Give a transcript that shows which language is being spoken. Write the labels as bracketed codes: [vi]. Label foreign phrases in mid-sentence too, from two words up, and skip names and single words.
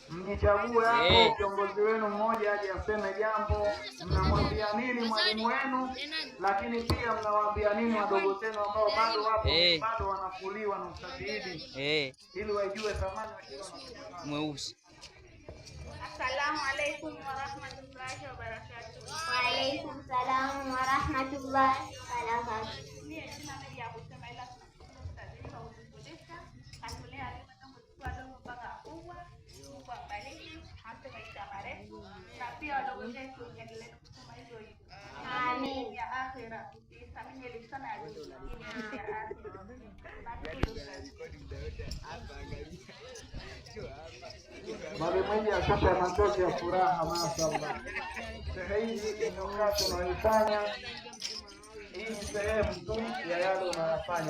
[sw] mjichague hapo kiongozi wenu mmoja aje aseme jambo. Mnamwambia nini mwalimu wenu, lakini pia mnawaambia nini wadogo zenu ambao bado wapo bado wanakuliwa na Ustadh Idi ili wajue thamani ya kila mweusi. [ar] السلام عليكم ورحمة الله وبركاته. وعليكم السلام ورحمة الله وبركاته. آمين يا آخرة. [sw] Mwalimu akapa machozi ya furaha, mashaallah. Sehemu inayokaa tunaifanya hii ni sehemu tu ya yale unayofanya.